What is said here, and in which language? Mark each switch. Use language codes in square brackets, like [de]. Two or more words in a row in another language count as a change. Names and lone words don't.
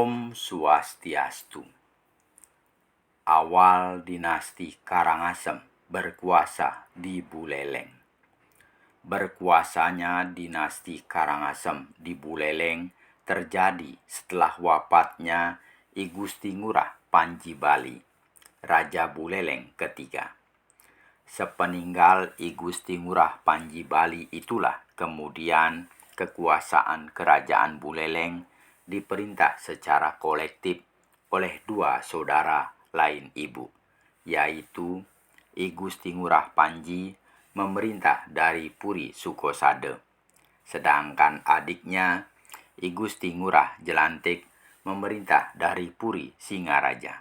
[id] Om Swastiastu. Awal dinasti Karangasem berkuasa di Buleleng. Berkuasanya dinasti Karangasem di Buleleng terjadi setelah wafatnya I Gusti Ngurah Panji Bali, Raja Buleleng ketiga. Sepeninggal I Gusti Ngurah Panji Bali itulah kemudian kekuasaan kerajaan Buleleng diperintah secara kolektif oleh dua saudara lain ibu, yaitu I Gusti Ngurah Panji memerintah dari Puri Sukosade, sedangkan adiknya I Gusti Ngurah Jelantik memerintah dari Puri Singaraja.